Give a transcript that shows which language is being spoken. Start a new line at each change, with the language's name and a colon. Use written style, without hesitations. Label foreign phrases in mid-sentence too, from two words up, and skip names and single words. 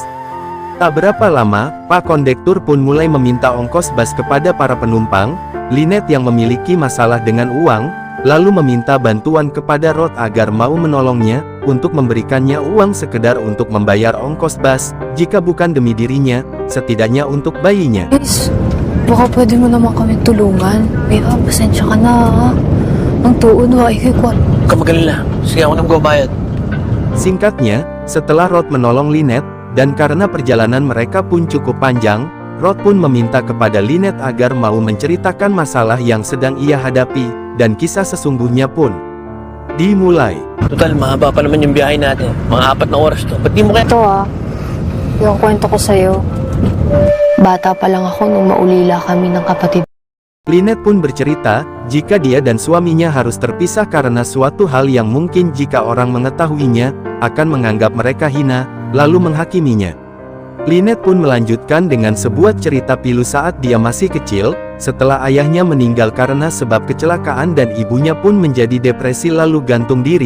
Indonesian: Tak berapa lama, Pak Kondektur pun mulai meminta ongkos bus kepada para penumpang. Lynette yang memiliki masalah dengan uang, lalu meminta bantuan kepada Rod agar mau menolongnya, untuk memberikannya uang sekedar untuk membayar ongkos bus, jika bukan demi dirinya, setidaknya untuk bayinya.
Filipino: Guys, baka pwede mo naman kami tulungan. Bea, pasensya ka na ha. Ang tuon ha, ikikwan. Huwag ka magalala. Sige ako nang magbabayad.
Indonesian: Singkatnya, setelah Rod menolong Lynette, dan karena perjalanan mereka pun cukup panjang, Rod pun meminta kepada Lynette agar mau menceritakan masalah yang sedang ia hadapi, dan kisah sesungguhnya pun dimulai.
Filipino: Total, mahaba pa naman yung biyahe natin. Mga 4 na oras to. Ba't di mo kaya? Ito ha, yung kwento ko sa'yo. Bata pa lang ako nung maulila kami ng kapatid.
Indonesian: Lynette pun bercerita, jika dia dan suaminya harus terpisah karena suatu hal yang mungkin jika orang mengetahuinya, akan menganggap mereka hina, lalu menghakiminya. Lynette pun melanjutkan dengan sebuah cerita pilu saat dia masih kecil, setelah ayahnya meninggal karena sebab kecelakaan dan ibunya pun menjadi depresi lalu gantung diri.